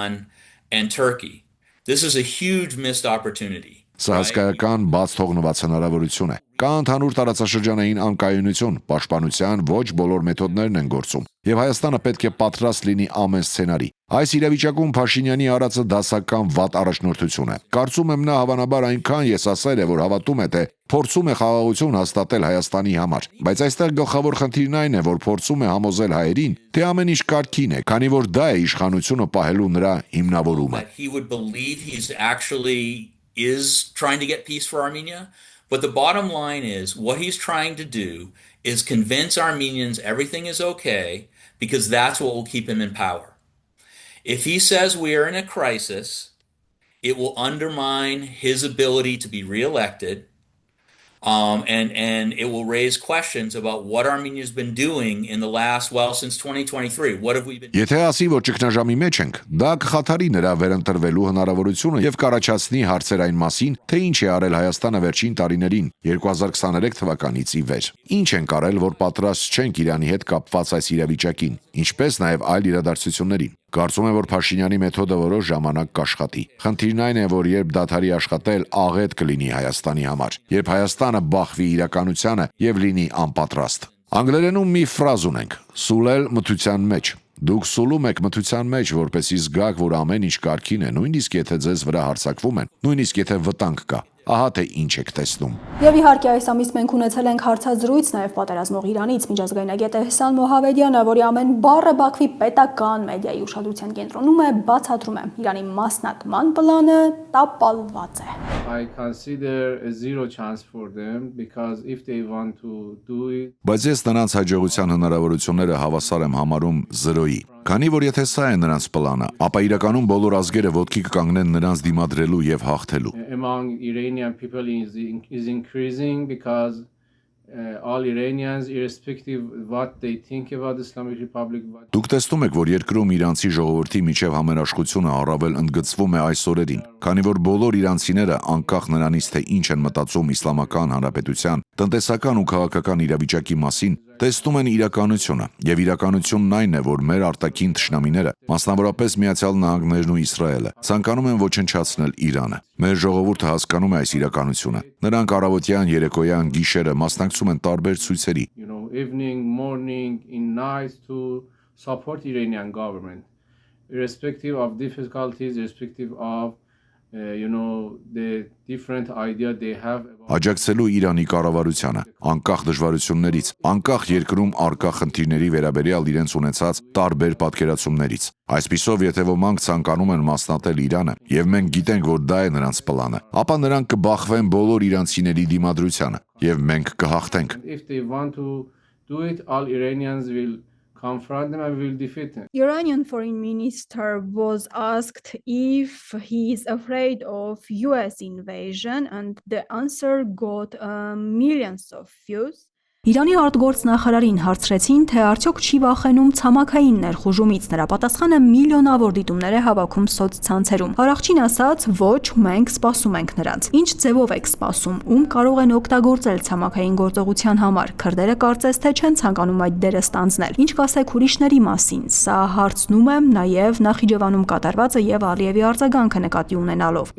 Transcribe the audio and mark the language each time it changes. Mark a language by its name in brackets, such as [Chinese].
[English] And Turkey. This is a huge missed opportunity. [Armenian] Սա հսկայական բաց թողնված հնարավորություն է։ Կա ընդհանուր տարածաշրջանային անկայունություն, պաշտպանության ոչ բոլոր մեթոդներն են գործում, եւ Հայաստանը պետք է պատրաստ լինի ամեն սցենարի։ Այս իրավիճակում Փաշինյանի արածը դասական վատ առաջնորդություն է։ Կարծում եմ նա հավանաբար այնքան եսասեր է, որ հավատում է, թե փորձում է խաղաղություն հաստատել Հայաստանի համար, բայց այստեղ գլխավոր խնդիրն այն է, որ փորձում է համոզել հայերին, թե ամեն ինչ կարգին է, քանի որ դա է իշխանությունը պահելու նրա հիմնավորումը։ [English] He would believe he's actually is trying to get peace for Armenia. But the bottom line is what he's trying to do is convince Armenians everything is okay because that's what will keep him in power. If he says we are in a crisis, it will undermine his ability to be reelected. And it will raise questions about what Armenia's been doing in the last, since 2023. What have we been doing? [Armenian] Եթե ասի, որ ճգնաժամի մեջ ենք, դա կխաթարի նրա վերընտրվելու հնարավորությունը եւ կառաջացնի հարցեր այն մասին, թե ինչ է արել Հայաստանը վերջին տարիներին 2023 թվականից ի վեր։ Ինչ են կարել, որ պատրաստ չենք Իրանի հետ կապված այս իրավիճակին, ինչպես նաեւ այլ իրադարձություններին։ Կարծում եմ, որ Փաշինյանի մեթոդը որոշ ժամանակ կաշխատի։ Խնդիրն այն է, որ երբ դադարի աշխատել, աղետ կլինի Հայաստանի համար, երբ Հայաստանը բախվի իրականությանը եւ լինի անպատրաստ։ Անգլերենում մի ֆրազ ունենք՝ սուլել մթության մեջ։ Դուք սուլում եք մթության մեջ, որպեսզի զգաք, որ ամեն ինչ կարգին է, նույնիսկ եթե ձեզ վրա հարձակվում են, նույնիսկ եթե վտանգ կա։ Ահա թե ինչ եք տեսնում։ Եվ իհարկե այս ամիս մենք ունեցել ենք հարցազրույց նաև պատերազմող Իրանից միջազգայնագետ Էհսան Մոհավեդյանը, որի ամեն բառը Բաքվի պետական մեդիայի ուշադրության կենտրոնում է, բացատրում է Իրանի մասնատման պլանը տապալված է։ [English] I consider a zero chance for them because if they want to do it. [Armenian] Բայց ես նրանց հաջողության հնարավորությունները հավասար եմ համարում 0-ի։ Քանի որ եթե սա է նրանց պլանը, ապա իրականում բոլոր ազգերը ոտքի կկանգնեն նրանց դիմադրելու եւ հաղթելու։ [English] Among Iranian people is increasing because all Iranians, irrespective what they think about Islamic Republic. [Armenian] Դուք տեսնում եք, որ երկրում իրանցի ժողովրդի միջև համերաշխությունը առավել ընդգծվում է այս օրերին, քանի որ բոլոր իրանցիները, անկախ նրանից թե ինչ են մտածում իսլամական հանրապետության, տնտեսական ու քաղաքական իրավիճակի մասին, տեսնում են իրականությունը, եւ իրականությունն այն է, որ մեր արտաքին թշնամիները, մասնավորապես Միացյալ Նահանգներն ու Իսրայելը, ցանկանում են ոչնչացնել Իրանը։ Մեր ժողովուրդը հասկանում է այս իրականությունը։ Նրանք առավոտյան, երեկոյան, գիշերը մասնակցում են տարբեր ցույցերի։ [English] Evening, morning, in night to support Iranian government, irrespective of difficulties, irrespective of the different idea they have. [Armenian] Աջակցելու Իրանի կառավարությանը, անկախ դժվարություններից, անկախ երկրում առկա խնդիրների վերաբերյալ իրենց ունեցած տարբեր պատկերացումներից։ Այսպիսով, եթե ոմանք ցանկանում են մասնատել Իրանը, եւ մենք գիտենք, որ դա է նրանց պլանը, ապա նրանք կբախվեն բոլոր իրանցիների դիմադրությանը, եւ մենք կհաղթենք։ [English] If they want to do it, all Iranians will confront them and will defeat them. Iranian foreign minister was asked if he is afraid of US invasion and the answer got millions of views. [Armenian] Իրանի արտգործնախարարին հարցրեցին, թե արդյոք չի վախենում ցամաքային ներխուժումից, նրա պատասխանը միլիոնավոր դիտումներ է հավաքում սոցցանցերում։ Արաղչին ասաց, ոչ, մենք սպասում ենք նրանց։ Ինչ ձևով եք սպասում, ում կարող են օգտագործել ցամաքային գործողության համար։ Քրդերը կարծես թե չեն ցանկանում այդ դերը ստանձնել։ Ինչ կասեք ուրիշների մասին։ Սա հարցնում եմ նաև Նախիջևանում կատարվածը եւ Ալիևի արձագանքը նկատի ունենալով։